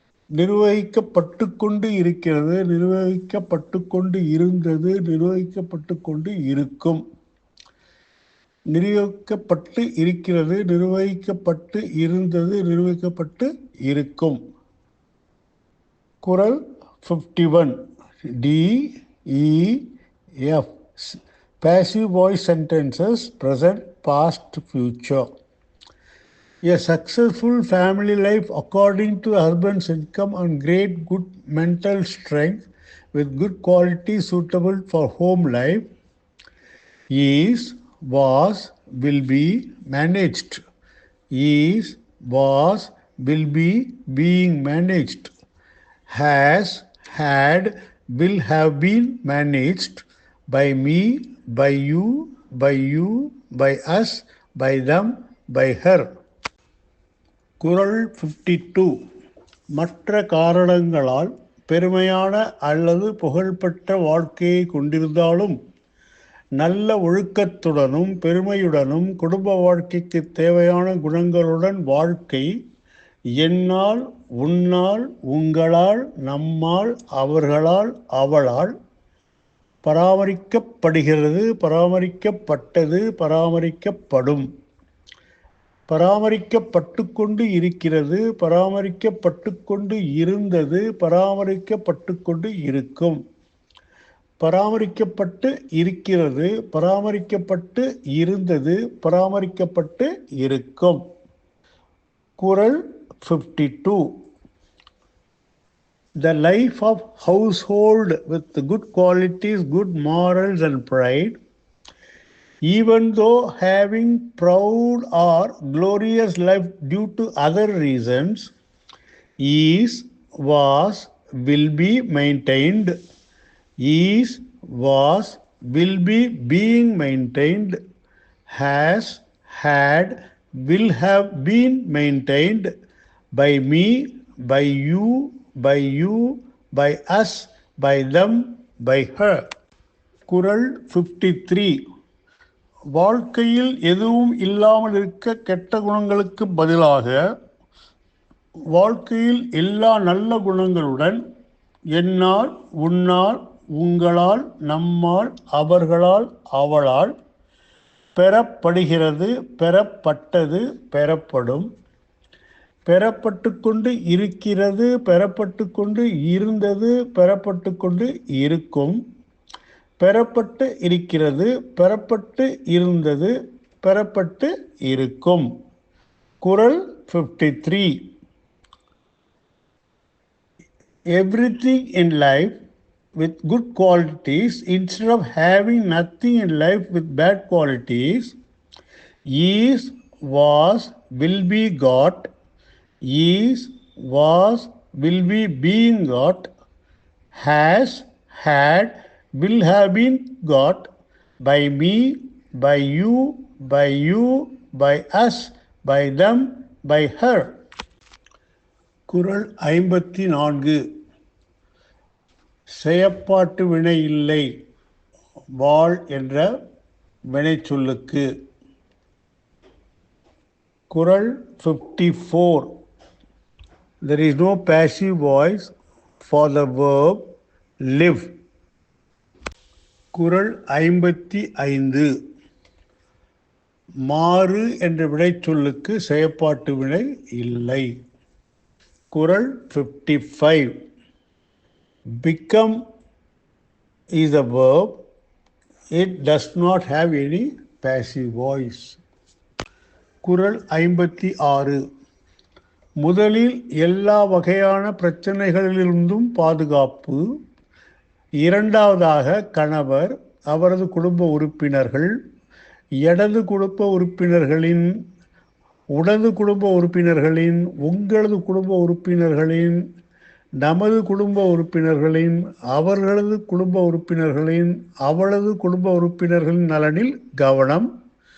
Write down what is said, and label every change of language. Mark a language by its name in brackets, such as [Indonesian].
[Tamil] நிர்வகிக்கப்பட்டு கொண்டு இருக்கிறது, நிர்வகிக்கப்பட்டு கொண்டு இருந்தது, நிர்வகிக்கப்பட்டு கொண்டு இருக்கும், நிர்வகிக்கப்பட்டு இருக்கிறது, நிர்வகிக்கப்பட்டு இருந்தது, நிர்வகிக்கப்பட்டு இருக்கும். குறள் 51. [English] DEF passive voice sentences present, past, future. A successful family life according to husband's income and great good mental strength with good qualities suitable for home life is, was, will be managed. Is, was, will be, being managed. Has, had, will have been managed by me, by you, by us, by them, by her. [Tamil] குறள் 52. மற்ற காரணங்களால் பெருமையான அல்லது புகழ்பெற்ற வாழ்க்கையை கொண்டிருந்தாலும் நல்ல ஒழுக்கத்துடனும் பெருமையுடனும் குடும்ப வாழ்க்கைக்கு தேவையான குணங்களுடன் வாழ்க்கை என்னால், உன்னால், உங்களால், நம்மால், அவர்களால், அவளால் பராமரிக்கப்படுகிறது, பராமரிக்கப்பட்டது, பராமரிக்கப்படும், பராமரிக்கப்பட்டு கொண்டு இருக்கிறது, பராமரிக்கப்பட்டு கொண்டு இருந்தது, பராமரிக்கப்பட்டு கொண்டு இருக்கும், பராமரிக்கப்பட்டு இருக்கிறது, பராமரிக்கப்பட்டு இருந்தது, பராமரிக்கப்பட்டு இருக்கும். குறள் 52. [English] The life of household with good qualities, good morals and pride, even though having proud or glorious life due to other reasons, is, was, will be maintained. Is, was, will be being maintained. Has, had, will have been maintained by me, by you, by us, by them, by her. [Tamil] குறள் 53. வாழ்க்கையில் எதுவும் இல்லாமல் இருக்க கெட்ட குணங்களுக்கு பதிலாக வாழ்க்கையில் எல்லா நல்ல குணங்களுடன் என்னால், உன்னால், உங்களால், நம்மால், அவர்களால், அவளால் பெறப்படுகிறது, பெறப்பட்டது, பெறப்படும், பெறப்பட்டு கொண்டு இருக்கிறது, பெறப்பட்டு கொண்டு இருந்தது, பெறப்பட்டு கொண்டு இருக்கும், பெறப்பட்டு இருக்கிறது, பெறப்பட்டு இருந்தது, பெறப்பட்டு இருக்கும். குறள் 53. [English] Everything in life with good qualities instead of having nothing in life with bad qualities is, was, will be got. Is, was, will be being got. Has, had, will have been got by me, by you, by us, by them, by her. [Tamil] குறள் 54. செயப்பாட்டு வினை இல்லை வாழ் என்ற வினைச்சொல்லுக்கு. குறள் 54. [English] There is no passive voice for the verb live. [Tamil] குறள் 55. மாறு என்ற வினைச்சொல்லுக்கு செயப்பாட்டு வினை இல்லை. குறள் 55. [English] Become is a verb. It does not have any passive voice. [Tamil] குறள் 56. முதலில் எல்லா வகையான பிரச்சனைகளிலிருந்தும் பாதுகாப்பு, இரண்டாவதாக கணவர், அவரது குடும்ப உறுப்பினர்கள், இடது குடும்ப உறுப்பினர்களின், உடது குடும்ப உறுப்பினர்களின், உங்களது குடும்ப உறுப்பினர்களின், நமது குடும்ப உறுப்பினர்களின், அவர்களது குடும்ப உறுப்பினர்களின், அவளது குடும்ப உறுப்பினர்களின் நலனில் கவனம்.